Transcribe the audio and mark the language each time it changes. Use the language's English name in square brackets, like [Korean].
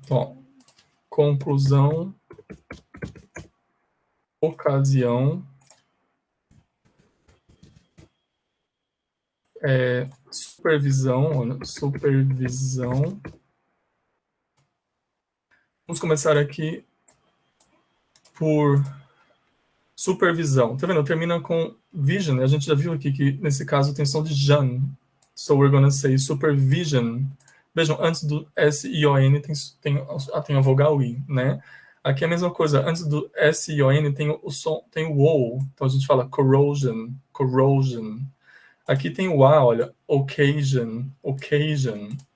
[Portuguese] Então, ó, conclusão, ocasião, supervisão, olha, supervisão. Vamos começar aqui por supervisão. Tá vendo? Termina com vision. A gente já viu aqui que, nesse caso, tem som de jan. [English] So we're going to say supervision. [Portuguese] Vejam, antes do S-I-O-N tem a vogal I, né? Aqui é a mesma coisa. Antes do S-I-O-N tem o som, tem o O. Então a gente fala corrosion, corrosion. Aqui tem o A, olha, occasion, occasion.